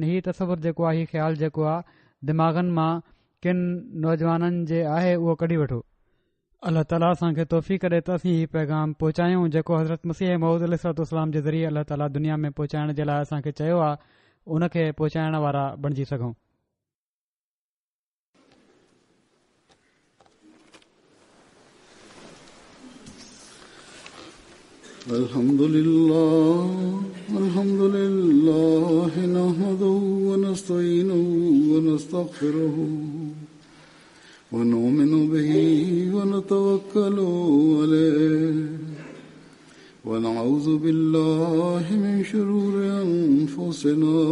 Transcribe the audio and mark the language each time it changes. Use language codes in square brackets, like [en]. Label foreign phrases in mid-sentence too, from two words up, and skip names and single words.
[sd] हीउ तसवुरु जेको आहे, हीउ ख़्यालु जेको आहे दिमाग़नि मां किन नौजवाननि जे आहे, उहो कढी वठो। अल्लाह ताला असांखे तौफ़ीक़ ॾे त असीं हीउ पैगाम पहुचायूं जेको हज़रत मसीह मऊद अलैहिस्सलाम जे ज़रिए अल्लाह ताला दुनिया में पहुचाइण जे लाइ असांखे चयो आहे, उनखे पहुचाइण वारा बणिजी सघूं। [ar] الحمد لله نحمده ونستعينه ونستغفره ونؤمن به ونتوكل عليه ونعوذ بالله من شرور أنفسنا